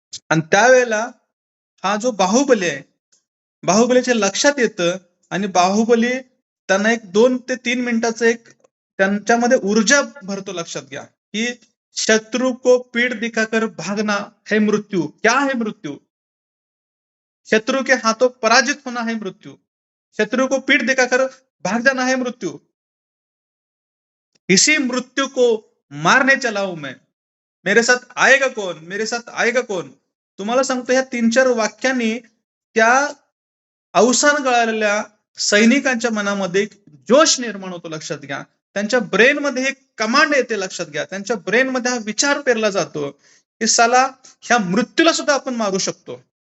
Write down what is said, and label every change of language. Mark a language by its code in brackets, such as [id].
[mr] आणि त्यावेळेला हा जो बाहुबली आहे, बाहुबलीच्या लक्षात येतं आणि बाहुबली त्यांना एक 2 ते 3 मिनिटाचं एक त्यांच्यामध्ये ऊर्जा भरतो, लक्षात घ्या. [hi] की शत्रु को पीठ दिखाकर भागना है मृत्यू, क्या है मृत्यू? शत्रु के हाथों पराजित होना है मृत्यू. शत्रु को पीठ दिखाकर भाग जाना है मृत्यू. इसी मृत्यू को मारने चला हूं मैं. मेरे साथ आएगा कौन, मेरे साथ आएगा कौन? [mr] तुम्हाला सांगतो, ह्या 3-4 वाक्यांनी त्या अवसान गळालेल्या सैनिकांच्या मनामध्ये एक जोश निर्माण होतो, लक्षात घ्या. त्यांच्या ब्रेनमध्ये एक कमांड येते, लक्षात घ्या. त्यांच्या ब्रेनमध्ये हा विचार पेरला जातो की साला ह्या मृत्यूला सुद्धा आपण मारू शकतो.